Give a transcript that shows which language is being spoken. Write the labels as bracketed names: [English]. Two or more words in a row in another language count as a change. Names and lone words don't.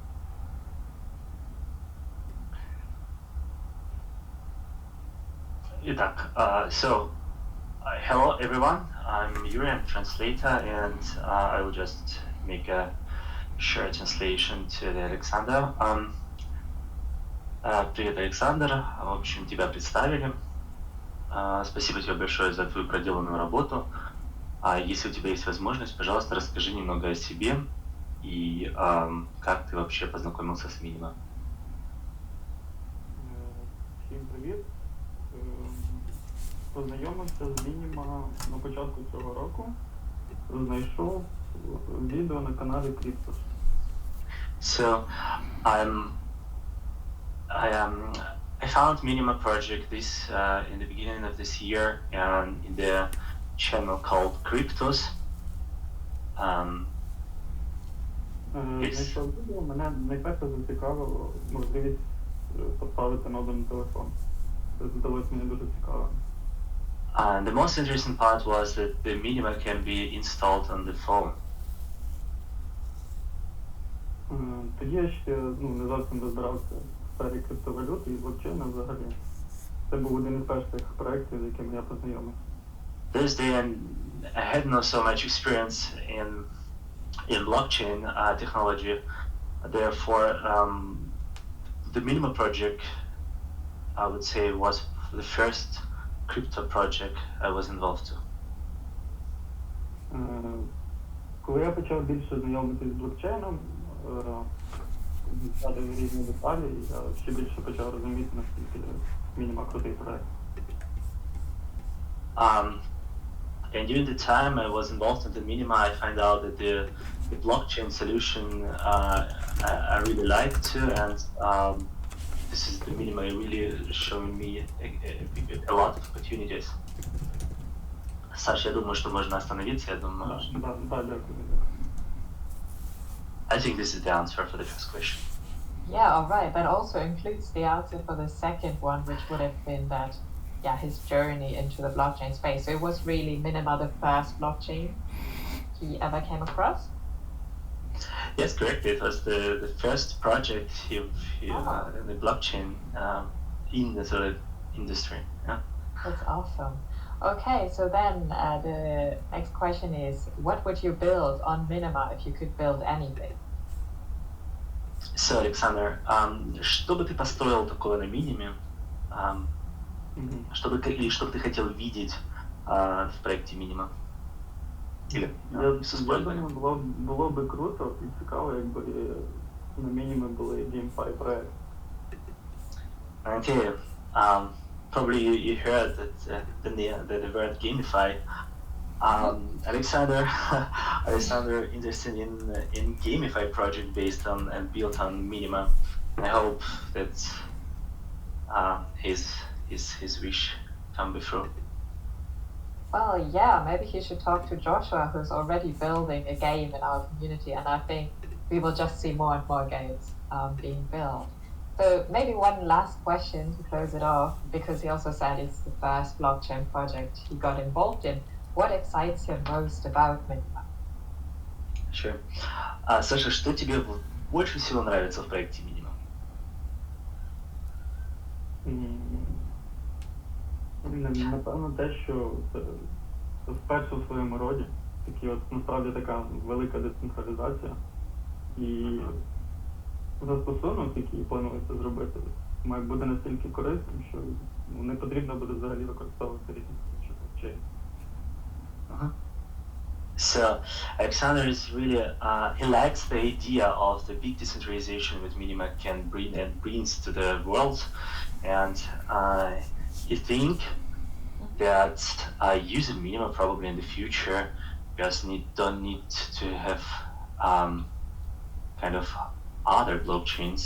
[English] Hello everyone, I'm Yuri, I'm translator, and I will just make a short translation to the Alexander. [Russian] Привет, Александр, в общем, тебя представили. Спасибо тебе большое за твою проделанную работу. Если у тебя есть возможность, пожалуйста, расскажи немного о себе и как ты вообще познакомился с Minima. [Ukrainian] Всім привіт. Познайомився з Minima на початку цього року. Знайшов відео на каналі Cryptos. [English] So, I found Minima project in the beginning of this year and in the channel called Cryptos. [Ukrainian] Знайшов відео, мене найперше зацікавило можливість поставити ноду на телефон. Це здалося мені дуже цікаво. The most interesting part was that the Minima can be installed on the phone. Тоді я ще не зовсім розбирався в сфері криптовалюти і блокчейна взагалі. Це був один із перших проєктів, з якими я познайомився. [English] This day I had not so much experience in blockchain technology. Therefore, the Minima project, I would say, was the first crypto project I was involved to. [Ukrainian] Коли я почав більше знайомитися з блокчейном, вивчати різні деталі, я ще більше почав розуміти, наскільки Minima крутий проект. [English] And during the time I was involved in the Minima, I found out that the blockchain solution I really liked too, and this is the Minima really showing me a lot of opportunities. [Russian] Саш, я думаю, что можно остановиться. Я думаю, [English] I think this is the answer for the first question. Yeah, all right. That also includes the answer for the second one, which would have been that, yeah, his journey into the blockchain space. So it was really Minima the first blockchain he ever came across? Yes, correct. It was the first project in the blockchain in the sort of industry. Yeah. That's awesome. Okay, so then the next question is, what would you build on Minima if you could build anything? So, Alexander, [Russian] что бы ты построил такого на Миниме? Что бы ты хотел видеть в проекте Minima? [Ukrainian] Я думаю, було би круто і цікаво, якби на Minima були GameFi проекти. [English] Okay, probably you heard that the word gamify. Alexander, Alexander interested in gamify project based on and built on Minima. I hope that his wish come through. Well, yeah, maybe he should talk to Joshua, who's already building a game in our community, and I think we will just see more and more games being built. So maybe one last question to close it off, because he also said it's the first blockchain project he got involved in. What excites him most about Minima? Sure. [Russian] Саша, что тебе больше всего нравится в проекте Minima? [Ukrainian] Напевно, те, що це вперше в своєму роді. Такі от насправді така велика децентралізація. І застосунок, який планується зробити, має бути настільки корисним, що не потрібно буде взагалі використовувати різні речей. [English] So Alexander is really he likes the idea of the big decentralization that Minima can bring and brings to the world, and he think that using Minima probably in the future just don't need to have kind of other blockchains.